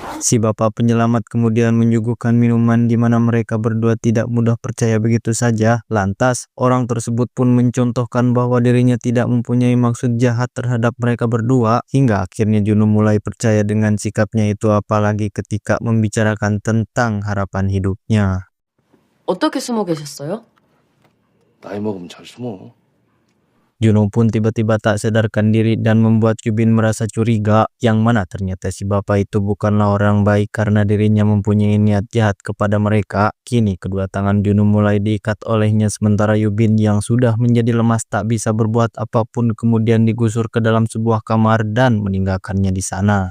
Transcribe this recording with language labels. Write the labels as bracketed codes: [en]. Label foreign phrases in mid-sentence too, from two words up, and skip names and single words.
[id] Si bapak penyelamat kemudian menyuguhkan minuman di mana mereka berdua tidak mudah percaya begitu saja. Lantas, orang tersebut pun mencontohkan bahwa dirinya tidak mempunyai maksud jahat terhadap mereka berdua, hingga akhirnya Juno mulai percaya dengan sikapnya itu, apalagi ketika membicarakan tentang harapan hidupnya. [ko] 어떻게 숨어 계셨어요? 나이 먹으면 잘 숨어. [id] Juno pun tiba-tiba tak sadarkan diri dan membuat Yubin merasa curiga, yang mana ternyata si bapak itu bukanlah orang baik karena dirinya mempunyai niat jahat kepada mereka. Kini kedua tangan Juno mulai diikat olehnya, sementara Yubin yang sudah menjadi lemas tak bisa berbuat apapun kemudian digusur ke dalam sebuah kamar dan meninggalkannya di sana.